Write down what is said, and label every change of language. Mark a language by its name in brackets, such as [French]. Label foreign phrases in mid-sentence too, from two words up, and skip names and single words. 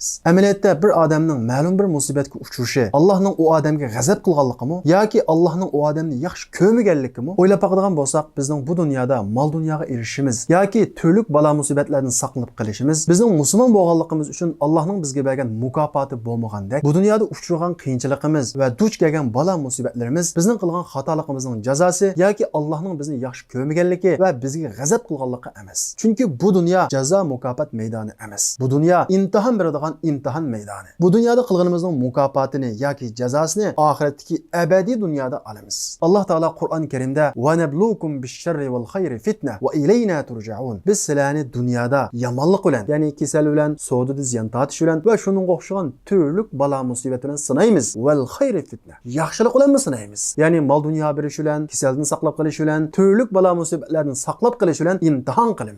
[Uzbek] Amaliyotda bir odamning ma'lum bir musibatga uchrashi Allohning o adamga g'azab qilganligimi yoki Allohning o odamni yaxshi ko'rmaganligimi o'ylab baqadigan bo'lsak, bizning bu dunyoda mol dunyoga erishishimiz yoki turli balo musibatlardan saqlanib qolishimiz bizning musulmon bo'lganligimiz uchun Allohning bizga bergan mukofoti bo'lmagandek, bu dunyoda uchragan qiyinchiligimiz va duch kelgan balo musibatlarimiz bizning qilgan xatoligimizning jazosi yoki Allohning bizni yaxshi ko'rmaganligi va bizga g'azab qilganligi emas. Chunki bu dunyo jazo mukofot maydoni emas. Bu dunyo imtihon beradigan imtihon maydoni. Bu dunyoda qilganimizning mukofotini yoki jazosini oxiratdagi abadiy dunyoda olamiz. Alloh taolo Qur'oni Karimda [Arabic] "ونبلوكم بالشر والخير فتنة وإلينا ترجعون." [Uzbek] Biz sizlarni dunyoda yomonlik bilan, ya'ni kasal bilan, savdoda ziyon tortish bilan va shuningga o'xshagan turli balo musibat bilan sinaymiz. [Arabic] والخير فتنة. [Uzbek] Yaxshilik bilan sinaymiz. Ya'ni mol dunyo berish bilan, kasaldan saqlab qolish bilan, turli balo musibatlardan saqlab qolish bilan imtihon qilamiz.